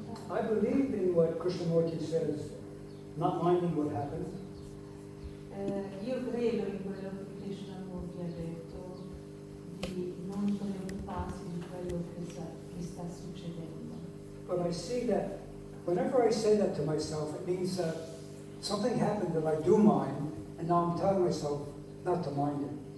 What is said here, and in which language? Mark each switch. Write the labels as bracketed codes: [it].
[en] I believe in what Krishnamurti says, not minding what happens. [it] Io credo in quello che Krishnamurti ha detto, di non preoccuparsi di quello che sta succedendo. [en] But I see that whenever I say that to myself, it means that something happened that I do mind, and now I'm telling myself not to mind it.